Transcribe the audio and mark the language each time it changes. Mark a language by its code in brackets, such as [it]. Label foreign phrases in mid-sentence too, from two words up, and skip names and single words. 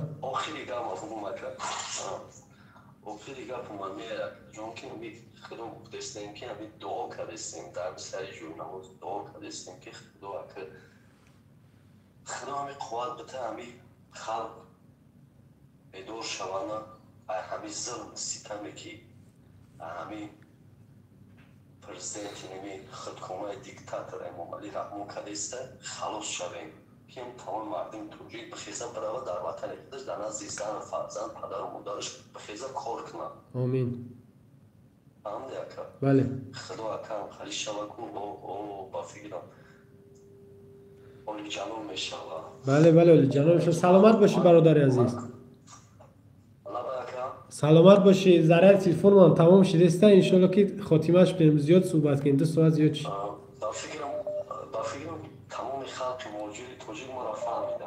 [tg] آخری گپ ما میره جون که می خدا گفتستیم که همین دعا کردستیم در سر جور نماز دعا کردستیم که خدا همین قوت بته همین خلق بیدار شوانه همین ظلم ستمی که همین президенти ними худкумаи диктатор Эмомали раҳмон кардеста халос шавем ким тамоми мардуми тоҷик бихеза барава дар ватани худаш дар назди зан фарзанд падару модараш бихеза кор кунанд. آمین. фаҳмиди ака? بله. худо акам халӣ шава ку ба фикрам оли ҷаноб мешава. بله بله ولی جناب شما سلامت باشی برادر عزیز. سلامت باشی. ذره تلفن من تمام شده است ان شاء الله که خاتمهش بریم زیاد صحبت کنیم 2 ساعت زیاد شد. با فکرم تمام خلق موجود توجیه ما را فهمیدم.